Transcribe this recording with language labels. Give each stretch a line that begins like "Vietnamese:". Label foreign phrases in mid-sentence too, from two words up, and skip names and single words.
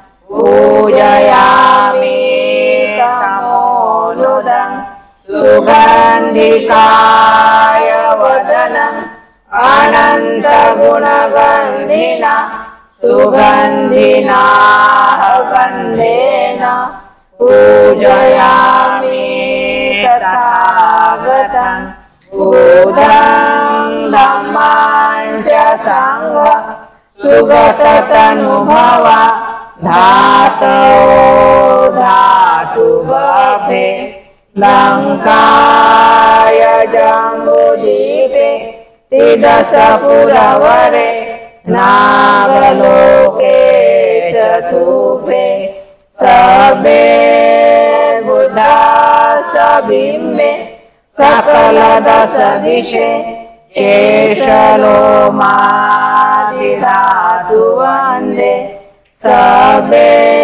Pali: पूजयामि तमोनुदं सुगन्धिकाय वदनं अनन्तगुणगन्धिना सुगन्धिना गन्धेन पूजयामि तथागतं बुद्धं धम्मं च संघं सुगततनुभवा धातो धातु गभे लंकाय जम्बुदीपे त्रिदशपुरवरे नागलोके चतुर्भे सबे बुधा सबिम्बे सकल दश दिशे केशलोमादिधातु वन्दे सबे